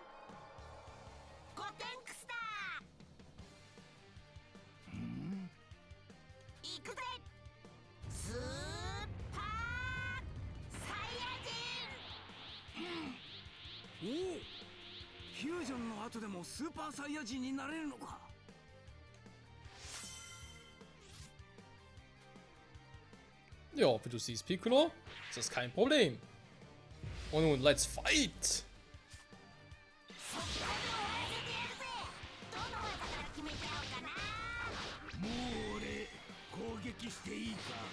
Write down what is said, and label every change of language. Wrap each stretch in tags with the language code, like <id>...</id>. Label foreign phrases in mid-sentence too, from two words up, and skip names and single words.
<ja>ゴテンクスだ。行くぜ。スーパーサイヤ人。おお、フュージョンの後でもスーパーサイヤ人になれるのか。</ja> <de>Ja, wie du siehst, Piccolo, ist das kein Problem. Und nun,</de> <en>let's fight!</en> <ja>もう俺攻撃していいか。</ja>